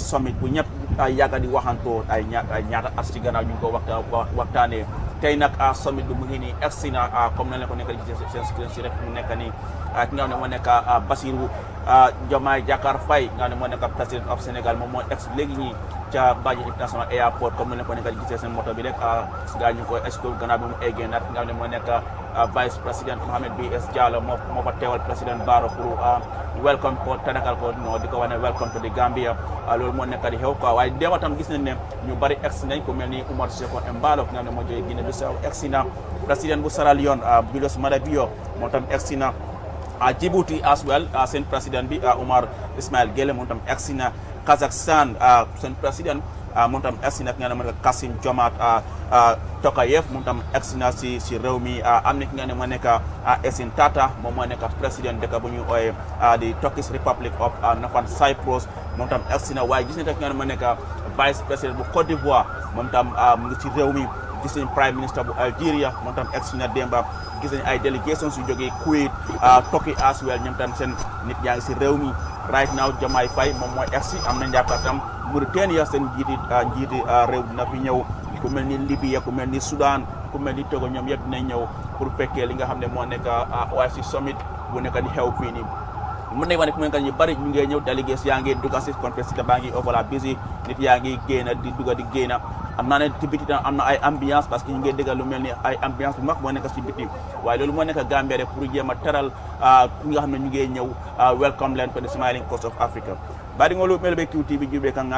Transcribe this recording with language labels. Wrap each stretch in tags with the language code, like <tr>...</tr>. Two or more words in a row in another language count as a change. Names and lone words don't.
<wo>Summit bu ñëpp ay yàgga di waxantoo ay ñaata at ci gannaaw ñu ngi ko waxtaanee tey nag summit bi mu ngi nii egsi na comme nañ la ko nekk di seen screen si rek mu nekk nii ki nga xam ne moo nekk Bassirou Diomaye Faye nga xam ne moo nekk</wo> <en>président of Sénégal</en> <wo>moom moo egsi léegi ñi ca Banjul International Airport comme nañ la ko nekk di gisee seen moto bi rek gaa ñu ko escorte gannaaw bi mu eggee nag nga xam ne moo nekk</wo> <en>Vice President</en> <wo>Mohamed B.S. Diallo moo fa teewal président Barrow pour welcome ko tànnakal ko di ko wax ne</wo> <en>welcome to the Gambia</en> <wo>loolu moo nekk di xew quoi waaye démb tam gis nañ ne ñu bari egsi nañ ko mel ni Umar Seko Embalo ki nga xam ne moo jógee Guinée Bissau egsi na président bu Sierra Leone Julius Madabio moo tam egsi na Djibouti</wo> <en>as well</en> <wo>seen président bi Omar Ismail Guelleh moom tam egsi na Kazakhstan seen président moom tam egsi na ki nga xam ne Kassim Jomart Tokayev moom tam egsi na si réew mi am na ki nga xam ne moo nekk Yassine Tata moom moo nekk président dëkk bu ñu ooyee di Turkish Republic of Northern Cyprus moom tam egsi na waaye gis nañ ki nga xam ne moo nekk</wo> <fr>vice président</fr> <wo>bu Côte d'Ivoire moom tam mu ngi ci réew mi gis nañ</wo> <en>prime minister</en> <wo>bu Algeria moom tam egsi na démba gis nañ ay délégations yu jógee Kuwait Turkey</wo> <en>as well</en> <wo>ñoom tam seen nit yaa ngi si réew mi</wo> <en>right now</en> <wo>Diomaye Faye moom mooy egsi am nañ yaakaar tam Mauritania seen njiiti réew dina fi ñëw ku mel ni Libye ku mel ni Soudan ku mel ni Togo ñoom yëpp dinañ ñëw pour fekkee li nga xam ne moo nekk OIC summit bu nekk di xew fii nii mën nañ wax ne fu mu nekk ñu bari ñu ngi ñëw délégés yaa ngi dugg si conférence baa ngi overla busy nit yaa ngi génn di dugg di génn am naa ne ci biti tam am na ay ambiance</wo> <fr>parce que</fr> <wo>ñu ngi déggal lu mel ni ay ambiance bu mag moo nekk ci biti waaye loolu moo nekk Gambia rek pour jéem a teral ñi nga xam ne ñu ngi ñëw welcome leen</wo> <en>to the smiling coast of Africa</en> <wo>bari nga lu mel be QTV jube kan</wo>